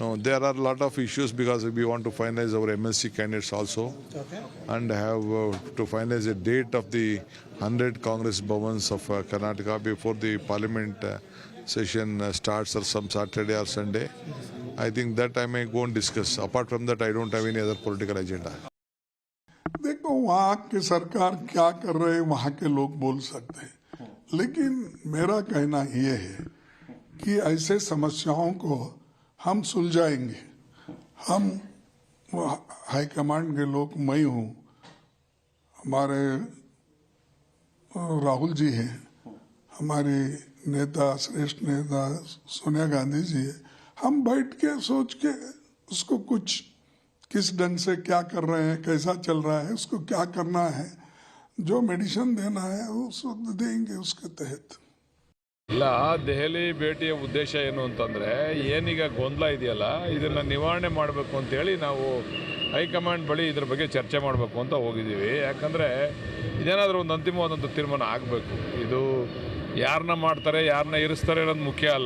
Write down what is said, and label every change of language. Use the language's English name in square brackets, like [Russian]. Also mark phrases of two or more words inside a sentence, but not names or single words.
[English] No, there are a lot of issues because we want to finalize our MLC candidates also. Okay. And have to finalize a date of the 100 Congress Bhavans of Karnataka before the parliament session starts, or some Saturday or Sunday. I think that I may go and discuss. Apart from that, I don't have any other political agenda. [Hindi] देखो वहाँ की सरकार क्या कर रहे हैं वहाँ के लोग बोल सकते हैं, लेकिन मेरा कहना ये है कि ऐसे समस्याओं को हम सुलझाएंगे. हम हाईकमांड के लोग, मैं हूँ, हमारे राहुल जी हैं, हमारी नेता श्रेष्ठ नेता सोनिया गांधी जी है. हम बैठ के सोच के उसको कुछ किस ढंग से क्या कर रहे हैं, कैसा चल रहा है, उसको क्या करना है, जो मेडिसिन देना है उसको देंगे उसके तहत. [Kannada] ಇಲ್ಲ, ದೆಹಲಿ ಭೇಟಿಯ ಉದ್ದೇಶ ಏನು ಅಂತಂದರೆ, ಏನೀಗ ಗೊಂದಲ ಇದೆಯಲ್ಲ, ಇದನ್ನು ನಿವಾರಣೆ ಮಾಡಬೇಕು ಅಂತೇಳಿ ನಾವು ಹೈಕಮಾಂಡ್ ಬಳಿ ಇದ್ರ ಬಗ್ಗೆ ಚರ್ಚೆ ಮಾಡಬೇಕು ಅಂತ ಹೋಗಿದ್ದೀವಿ. ಯಾಕಂದರೆ ಇದೇನಾದರೂ ಒಂದು ಅಂತಿಮವಾದಂಥ ತೀರ್ಮಾನ ಆಗಬೇಕು. ಇದು ಯಾರನ್ನ ಮಾಡ್ತಾರೆ, ಯಾರನ್ನ ಇರಿಸ್ತಾರೆ ಅನ್ನೋದು ಮುಖ್ಯ ಅಲ್ಲ.